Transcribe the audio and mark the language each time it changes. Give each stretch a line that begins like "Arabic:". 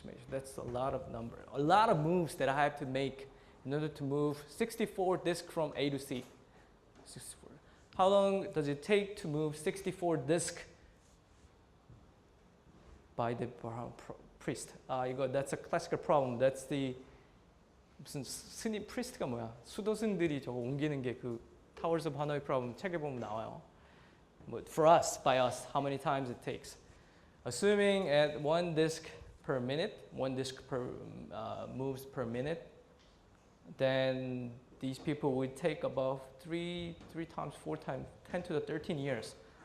English: That's a lot of number. A lot of moves that I have to make in order to move 64 disk from A to C. 64. How long does it take to move 64 disk by the priest? That's a classical problem. That's the
Korean: 무슨 스님 priest가 뭐야? 수도승들이 저거 옮기는 게 그 Towers of Hanoi problem 책에 보면 나와요.
English: But for us, by us, how many times it takes? Assuming at 1 disk per minute, 1 disk per moves per minute, then these people would take about 3 times, 4 times, 10 to the 13 years.